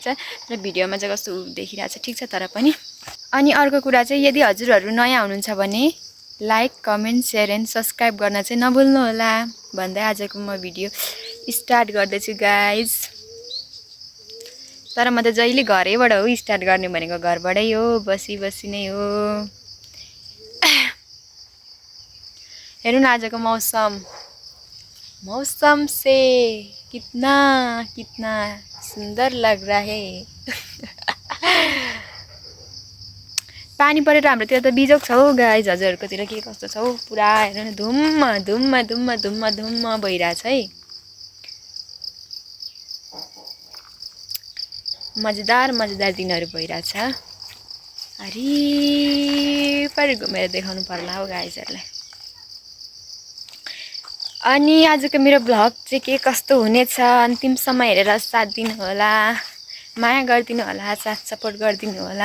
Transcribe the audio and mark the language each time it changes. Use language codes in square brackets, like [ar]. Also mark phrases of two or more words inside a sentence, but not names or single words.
[ne] र भिडियोमा चाहिँ कस्तो देखिरहेछ ठिक छ तर पनि। अनि अर्को कुरा चाहिँ यदि हजुरहरू नयाँ हुनुहुन्छ भने [en] like comment share and subscribe [ne] गर्न चाहिँ नभुल्नु होला भन्दै आजको म भिडियो स्टार्ट गर्दैछु गाइज। तर म त जहिले घरैबाट हो स्टार्ट गर्ने भनेको, घरबाटै हो, बसी बसी नै हो। हेर्नु न आजको [hi] मौसम से कितना कितना सुंदर लग रहा है। [ne] पानी परेर हाम्रोतिर त बिजोग छ हौ गाइज। हजुरहरूकोतिर के कस्तो छ हौ? पुरा हेर्नु न धुम्म धुम्म धुम्म धुम्म धुम्म भइरहेछ है। मजेदार मजेदार दिनहरू भइरहेछ। हरिपर घुमेर देखाउनु पर्ला हौ गाइजहरूलाई। अनि आजको मेरो भ्लग चाहिँ के कस्तो हुनेछ अन्तिमसम्म हेरेर साथ दिनु होला, माया गरिदिनु होला, साथ सपोर्ट गरिदिनु होला।